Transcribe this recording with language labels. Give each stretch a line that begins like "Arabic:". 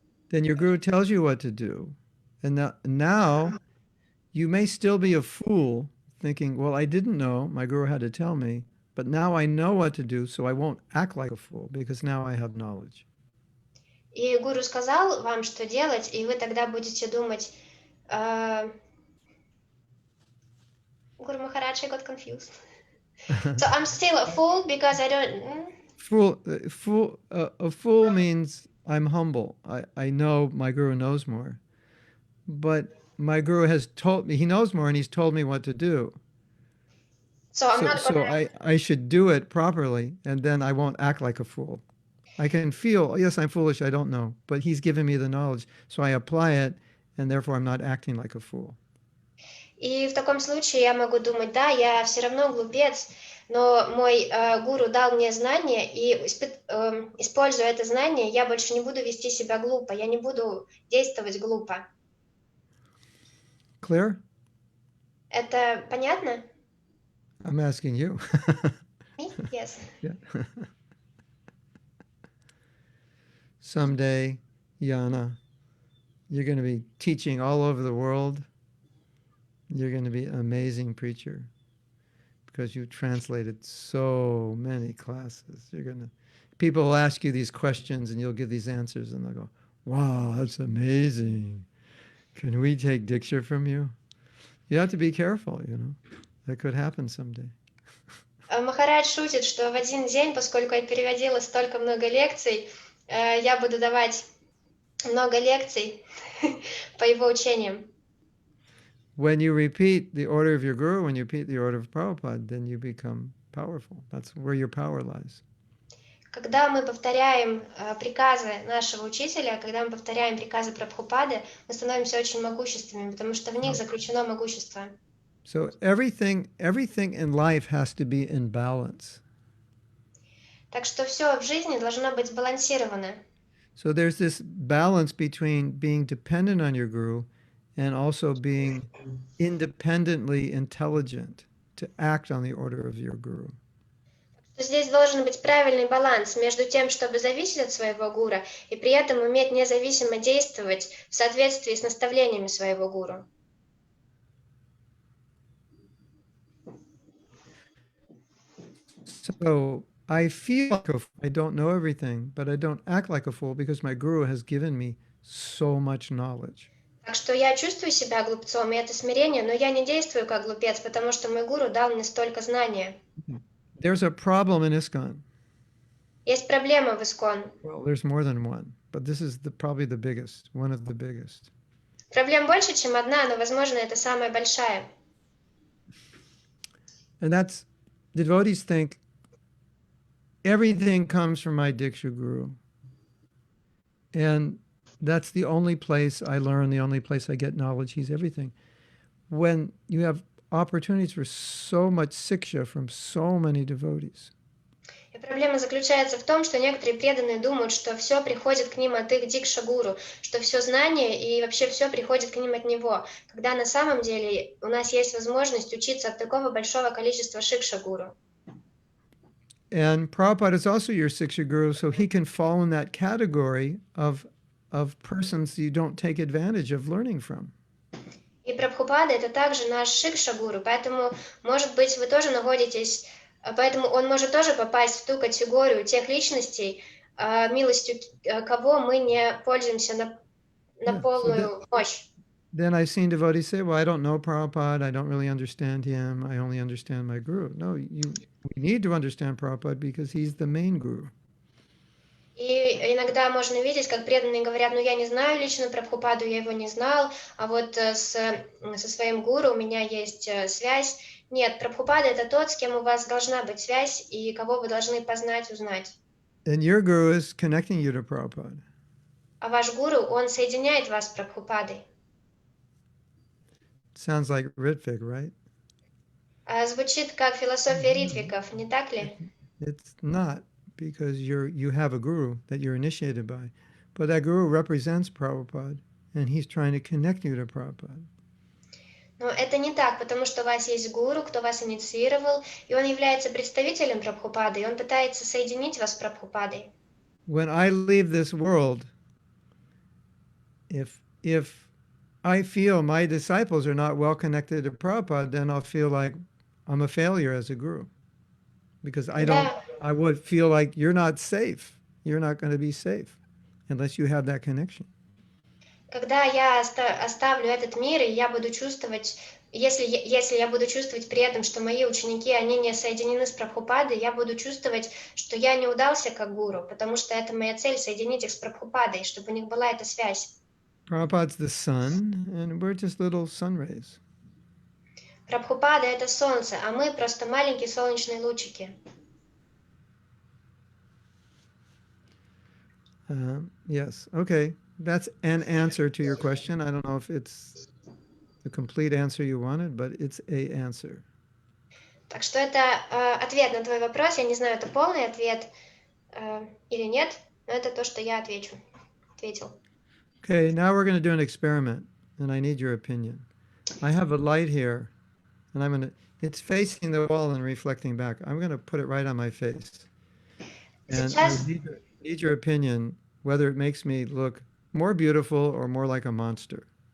English: Then your guru tells you what to do. And now you may still be a fool thinking, well, I didn't know, my guru had to tell me, but now I know what to do, so I won't act like a fool because now I have knowledge.
Russian: И гуру сказал вам, что делать, и вы тогда будете думать:
English: Guru Maharaj, I got confused. So I'm still a fool because I don't... A fool means I'm humble. I know my guru knows more. But my guru has told me, he knows more and he's told me what to do. So I'm not gonna... I should do it properly and then I won't act like a fool. I can feel, yes, I'm foolish, I don't know, but he's given me the knowledge, so I apply it and therefore I'm not acting like a fool.
Russian: И в таком случае я могу думать: да, я все равно глупец, но мой гуру дал мне знание, и используя это знание, я больше не буду вести себя глупо, я не буду действовать глупо.
English: Clear?
Russian: Это понятно?
English: I'm asking you. Me? Yes. Yeah. Someday, Yana, you're going to be teaching all over the world. You're going to be an amazing preacher because you've translated so many classes. People will ask you these questions and you'll give these answers and they'll go, wow, that's amazing. Can we take Diksha from you? You have to be careful, That could happen someday.
Russian: Махарадж шутит, что в один день, поскольку я переводила столько много лекций, я буду давать много лекций по его учениям.
English: When you repeat the order of your guru, when you repeat the order of Prabhupada, then you become powerful. That's where your power lies.
Russian: Когда мы повторяем приказы нашего учителя, когда мы повторяем приказы Прабхупады, мы становимся очень могущественными, потому что в них заключено могущество.
English: So everything in life has to be in balance.
Russian: Так что все в жизни должно быть сбалансировано.
English: So there's this balance between being dependent on your guru and also being independently intelligent to act on the order of your guru.
Russian: Здесь должен быть правильный баланс между тем, чтобы зависеть от своего гуру, и при этом уметь независимо действовать в соответствии с наставлениями своего гуру.
English: So I feel like a fool. I don't know everything, but I don't act like a fool because my guru has given me so much knowledge.
Russian: Так что я чувствую себя глупцом, и это смирение, но я не действую как глупец, потому что мой гуру дал мне столько знания.
English: There's a problem in ISKCON.
Russian: Есть проблема в ИСККОН.
English: Well, there's more than one, but this is probably the biggest, one of the biggest.
Russian: Проблем больше, чем одна, но, возможно, это самая большая.
English: And that's, the devotees think, everything comes from my Diksha Guru. And that's the only place I learn, the only place I get knowledge. He's everything. When you have opportunities for so much siksha from so many devotees.
Russian: И проблема заключается в том, что некоторые преданные думают, что все приходит к ним от их дикша-гуру, что все знание и вообще все приходит к ним от него, когда на самом деле у нас есть возможность учиться от такого большого количества шикша-гуру.
English: And Prabhupada is also your Siksha Guru, so he can fall in that category of persons you don't take advantage of learning from.
Russian: И Прабхупада — это также наш шикша-гуру, поэтому, может быть, вы тоже находитесь, поэтому он может тоже попасть в ту категорию тех личностей, милостью кого мы не пользуемся на полную мощь.
English: then I've seen devotees say, well, I don't know Prabhupada. I don't really understand him. I only understand my guru. No, we need to understand Prabhupada because he's the main guru.
Russian: И иногда можно видеть, как преданные говорят, ну я не знаю лично Прабхупаду, я его не знал, а вот со своим гуру у меня есть связь. Нет, Прабхупада — это тот, с кем у вас должна быть связь и кого вы должны познать, узнать.
English: And your guru is connecting you to Prabhupada.
Russian: А ваш гуру, он соединяет вас с Прабхупадой.
English: Sounds like Ritvik, right?
Russian: Звучит как философия ритвиков, не так ли?
English: It's not, because you have a guru that you're initiated by. But that guru represents Prabhupada, and he's trying to connect you to Prabhupada.
Russian: Но это не так, потому что у вас есть гуру, кто вас инициировал, и он является представителем Прабхупады, и он пытается соединить вас с Прабхупадой.
English: When I leave this world, if I feel my disciples are not well connected to Prabhupada, then I'll feel like I'm a failure as a guru. Because I would feel like you're not safe. You're not going to be safe unless you have that connection.
Russian: Когда я оставлю этот мир, и я буду чувствовать, если я буду чувствовать при этом, что мои ученики, они не соединены с Прабхупадой, я буду чувствовать, что я не удался как гуру, потому что это моя цель — соединить их с Прабхупадой, чтобы у них была эта связь.
English: Prabhupada's the sun, and we're just little sun rays.
Russian: Прабхупада — это солнце, а мы просто маленькие солнечные лучики.
English: Yes, okay. That's an answer to your question. I don't know if it's the complete answer you wanted, but it's a answer.
Russian: Так что это ответ на твой вопрос. Я не знаю, это полный ответ или нет, но это то, что я ответил.
English: Okay, now we're going to do an experiment, and I need your opinion. I have a light here, and it's facing the wall and reflecting back. I'm going to put it right on my face. And I need your opinion whether it makes me look more beautiful or more like a monster.